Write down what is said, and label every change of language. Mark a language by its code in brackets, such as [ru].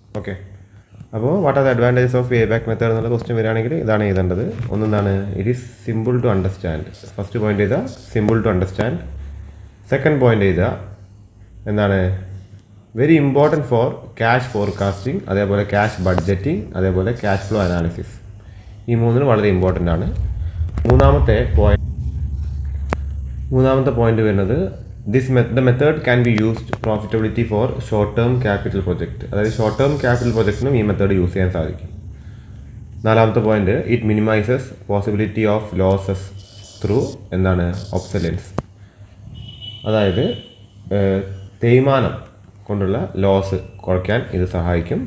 [en] okay, അപ്പോൾ what are the advantages of pay back method [ml] എന്നുള്ള question വരികയാണെങ്കിൽ ഇതാണ് എഴുതേണ്ടത്. [en] ഒന്നെന്താണ്, it is simple to understand. First point എഴുതുക, simple to understand. Second point എഴുതുക, എന്താണ്, very important for cash forecasting, അതേപോലെ cash budgeting, അതേപോലെ cash flow analysis. [ml] ഈ മൂന്നിനും വളരെ ഇമ്പോർട്ടൻ്റ് ആണ്. മൂന്നാമത്തെ പോയിന്റ് വരുന്നത് [en] the method can be used profitability for short term capital project. [ml] അതായത് ഷോർട്ട് ടേം ക്യാപിറ്റൽ പ്രൊജക്റ്റിനും ഈ മെത്തേഡ് യൂസ് ചെയ്യാൻ സാധിക്കും. നാലാമത്തെ point, [en] it minimises possibility of losses through [ml] എന്താണ്, ഒബ്സലൻസ്. അതായത് തേയ്മാനം കൊണ്ടുള്ള ലോസ് കുറയ്ക്കാൻ ഇത് സഹായിക്കും.